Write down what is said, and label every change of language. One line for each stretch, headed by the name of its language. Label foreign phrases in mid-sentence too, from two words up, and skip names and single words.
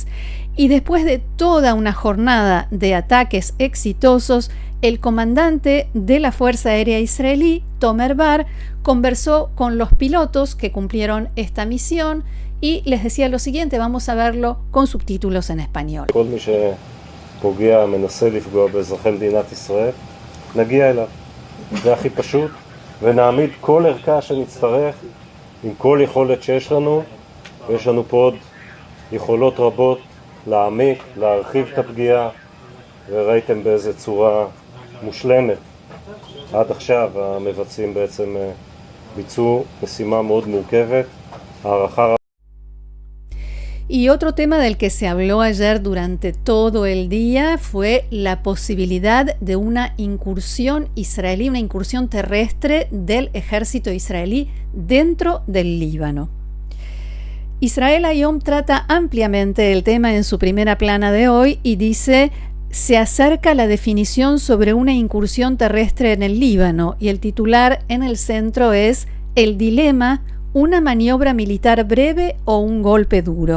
Spanish: Y después de toda una jornada de ataques exitosos, el comandante de la Fuerza Aérea Israelí, Tomer Bar, conversó con los pilotos que cumplieron esta misión y les decía lo siguiente, vamos a verlo con subtítulos en español.
Hebrew: כל מי שפוגע, מנסה לפגוע באזרחי מדינת ישראל, נגיע אליו. זה הכי פשוט, ונעמיד כל ערכה שנצטרך עם כל יכולת שיש לנו, ויש לנו פה עוד יכולות רבות להעמיק, להרחיב את הפגיעה, וראיתם באיזה צורה מושלמת. עד עכשיו המבצעים בעצם ביצעו משימה מאוד מורכבת, הערכה.
Spanish: Y otro tema del que se habló ayer durante todo el día fue la posibilidad de una incursión israelí, una incursión terrestre del ejército israelí dentro del Líbano. Israel Hayom trata ampliamente el tema en su primera plana de hoy y dice: se acerca la definición sobre una incursión terrestre en el Líbano, y el titular en el centro es El dilema, una maniobra militar breve o un golpe duro.